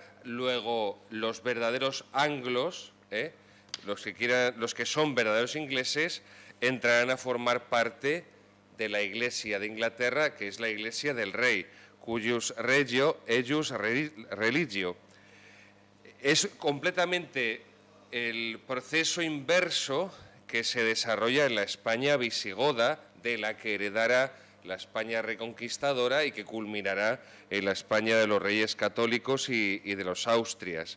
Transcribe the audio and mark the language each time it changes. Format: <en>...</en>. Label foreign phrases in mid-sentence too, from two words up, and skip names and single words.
<es>Luego, los verdaderos anglos, los que son verdaderos ingleses, entrarán a formar parte de la Iglesia de Inglaterra, que es la Iglesia del Rey,</es> <la>cuius regio eius religio.</la> <es>Es completamente el proceso inverso que se desarrolla en la España visigoda, de la que heredará la España reconquistadora y que culminará en la España de los reyes católicos y de los Austrias.</es>